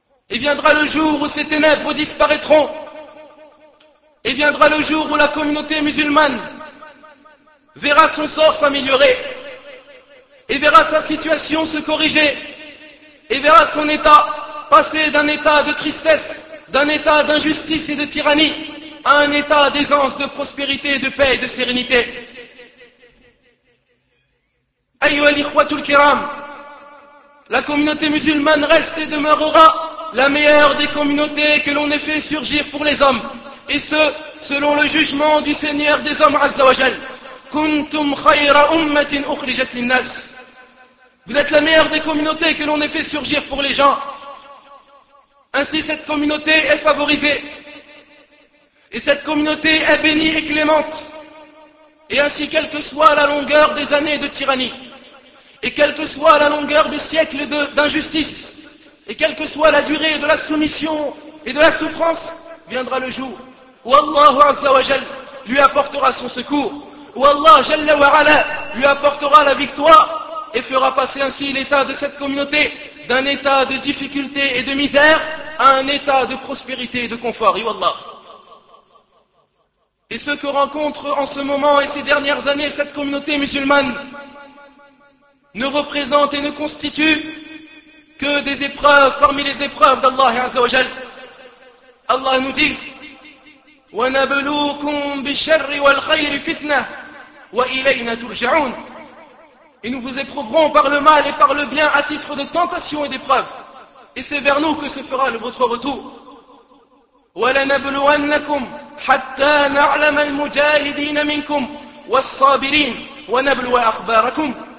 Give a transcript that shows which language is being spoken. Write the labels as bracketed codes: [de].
[fr] et viendra le jour où ces ténèbres disparaîtront, et viendra le jour où la communauté musulmane verra son sort s'améliorer, et verra sa situation se corriger, et verra son état passer d'un état de tristesse, d'un état d'injustice et de tyrannie, à un état d'aisance, de prospérité, de paix et de sérénité. [ar] أيها الإخوة الكرام، [fr] la communauté musulmane reste et demeurera la meilleure des communautés que l'on ait fait surgir pour les hommes. Et ce, selon le jugement du Seigneur des hommes, Azza wa Jal. [ar] كنتم خير أمة أخرجت للناس. [fr] Vous êtes la meilleure des communautés que l'on ait fait surgir pour les gens. Ainsi, cette communauté est favorisée. Et cette communauté est bénie et clémente. Et ainsi, quelle que soit la longueur des années de tyrannie, et quelle que soit la longueur des siècles d'injustice, et quelle que soit la durée de la soumission et de la souffrance, viendra le jour où Allah Azza wa Jal lui apportera son secours, où Allah Jalla wa Ala lui apportera la victoire et fera passer ainsi l'état de cette communauté d'un état de difficulté et de misère à un état de prospérité et de confort. Yuallah. Et ce que rencontre en ce moment et ces dernières années cette communauté musulmane ne représente et ne constitue que des épreuves parmi les épreuves d'Allah Azza wa Jal. Allah nous dit [ar] وَنَبْلُوكُمْ بِالشَّرِّ وَالْخَيْرِ فِتْنَةً وَإِلَيْنَا تُرْجَعُونَ. [fr] Et nous vous éprouverons par le mal et par le bien à titre de tentation et d'épreuve. Et c'est vers nous que se fera votre retour. [ar] وَلَنَبْلُوَنَّكُمْ حَتَّى نَعْلَمَ الْمُجَاهِدِينَ مِنْكُمْ وَالصَّابِرِينَ وَنَبْلُوَ أَخْبَارَكُمْ.